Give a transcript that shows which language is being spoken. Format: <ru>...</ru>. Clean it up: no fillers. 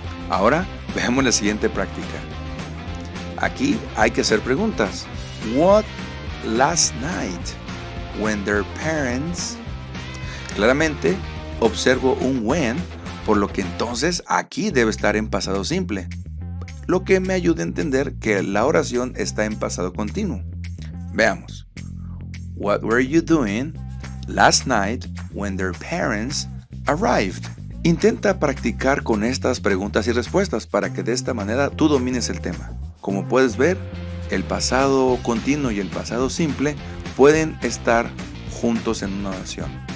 <es>Ahora veamos la siguiente práctica. Aquí hay que hacer preguntas.</es> <en>What last night when their parents...</en> <es>Claramente observo un when, por lo que entonces aquí debe estar en pasado simple, lo que me ayuda a entender que la oración está en pasado continuo. Veamos.</es> <en>What were you doing last night when their parents arrived?</en> <es>Intenta practicar con estas preguntas y respuestas para que de esta manera tú domines el tema. Como puedes ver, el pasado continuo y el pasado simple pueden estar juntos en una oración.</es>